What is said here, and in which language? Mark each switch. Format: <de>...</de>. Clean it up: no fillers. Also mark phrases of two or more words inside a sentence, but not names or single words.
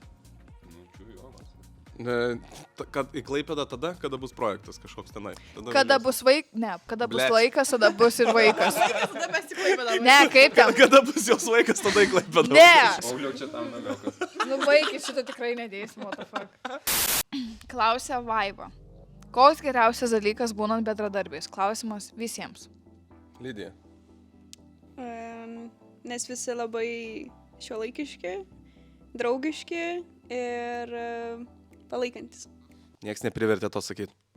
<lt>Nu, čia jo, vas. Kad į Klaipėdą tada, kada bus projektas kažkoks tenai. Tada Kada važiuosim. bus Ne, kada bus Blet. laikas, tada bus ir vaikas. Tada mes tik laimėdame. Ne, kaip ten? Kada bus jos vaikas, tada į Klaipėdą. Ne! Pauliau čia tam namelkas. Nu, vaikis šitą tikrai nedėsim,</lt> <en>what the fuck.</en> <lt>Klausė Vaiva. Koks geriausias dalykas būnant bedradarbiais? Klausimas visiems. Lidija. Nes visi labai šiuolaikiški, draugiški ir palaikantis. Niekas neprivertė to sakyti.</lt>